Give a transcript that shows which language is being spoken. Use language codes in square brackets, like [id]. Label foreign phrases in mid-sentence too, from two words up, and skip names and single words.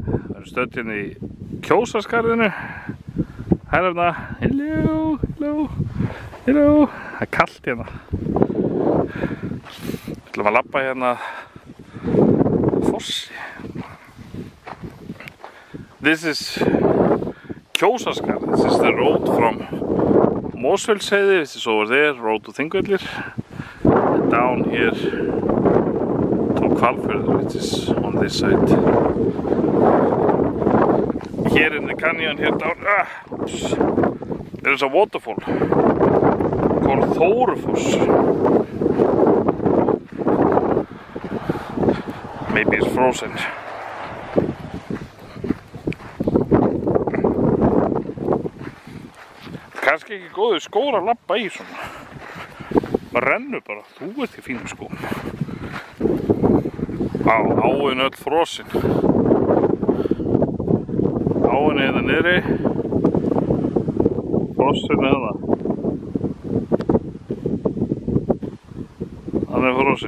[is] Við erum stödd hérna í Kjósarskarðinu. Hérna, hello. Það er kalt hérna. Við ætlum að labba hérna fossi. [en] This is Kjósarskarð. This is the road from Mosfellsheiði. This is over there, road to Þingvellir. And down here to Hvalfjörður, which is on this side. Here in the canyon, here down, oops, there is a waterfall called Þórufoss. Maybe it's frozen. [is] Kannski ekki góður skór að labba í svona. Það rennur bara, þú ert í fínum skóm. Áin öll frosin. Áin hérna niðri. Frosin eða. Hann er frosin.